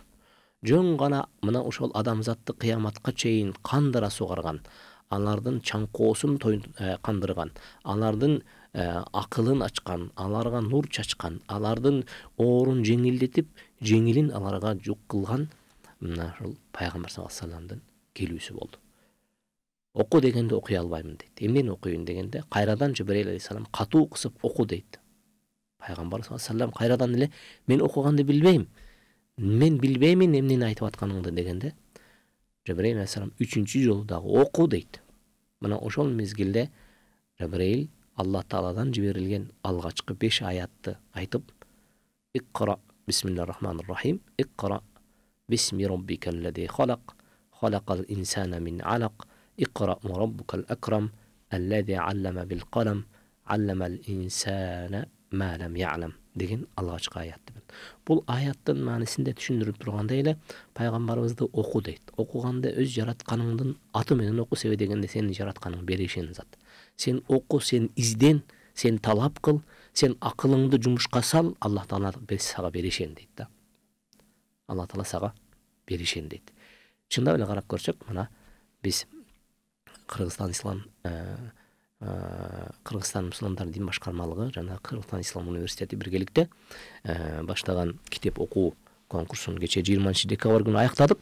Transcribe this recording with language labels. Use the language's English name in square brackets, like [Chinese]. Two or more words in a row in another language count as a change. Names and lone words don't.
[Kyrgyz] Жоң гана мына ошол адамзатты кыяматка чейин кандыра сугарган, алардын чаңкоосун кандырган, алардын акылын ачкан, аларга нур чачкан, алардын оорун жеңилдетип, жеңилин аларга жук кылган мына ушул пайгамбар [Arabic] صلى الله عليه وسلم-дын [Kyrgyz] келүүсү болду. Оку дегенде окуй албаймын дейт. Эмнени окуйын дегенде, кайрадан Жибраил алейхиссалам катуу кысып оку дейт. Пайгамбар [Arabic] صلى الله عليه وسلم [Kyrgyz] кайрадан эле мен окуганды билбейм. Мен билбеймин эмнени айтып атканыңды дегенде, Жибраил алейхиссалам 3-чү жолу дагы оку дейт. Мына ошол мезгилде Жибраил Алла Тааладан жиберилген алгачкы 5 аятты айтып, [Arabic] اقرأ بسم الله الرحمن الرحيم، اقرأ باسم ربك الذي خلق، خلق الإنسان من علق، اقرأ وربك الأكرم، الذي علم بالقلم، علم الإنسان ما لم يعلم [Kyrgyz] деген алгачкы аятты. Бул аяттын маанисинде түшүндүрүп тургандай эле, пайгамбарыбызды оку дейт. Окуганда өз жаратканыңдын аты менен оку, себеби дегенде сени жаратканың беришен зат. Сен оку, сен изден, сен талап кыл, сен акылыңды жумушка сал, Алла Таала сага беришен дейт да. Алла Таала сага беришен дейт. Чындап эле карап көрсөк, мына биз Кыргызстан мусулмандар дин башкармалыгы жана Кыргызстан Ислам университети биргеликте баштаган китеп окуу конкурсун кече 20-декабрь күнү аяктадык.